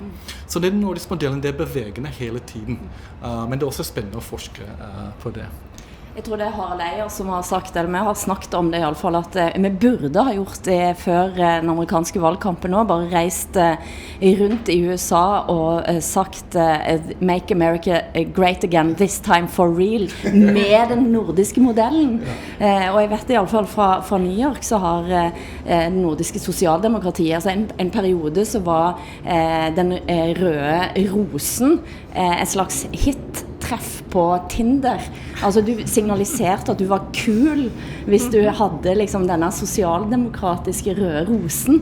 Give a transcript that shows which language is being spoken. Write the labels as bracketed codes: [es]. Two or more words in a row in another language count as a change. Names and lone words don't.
[no] Så den nordiske modellen det er bevegende hele tiden, men det er også spennende å forske på det. Jeg tror det er Harald Eia som har sagt, eller vi har snakket om det i alle fall, at vi burde ha gjort det før den amerikanske valgkampen nå, bare reist rundt i USA og sagt [en] «Make America great again, this time for real», [no] med den nordiske modellen. Og jeg vet i alle fall fra New York så har den nordiske sosialdemokratiet, altså en periode så var den røde rosen et slags hit-treff på Tinder. Altså du signaliserte at du var kul hvis du hadde liksom denne sosialdemokratiske røde rosen.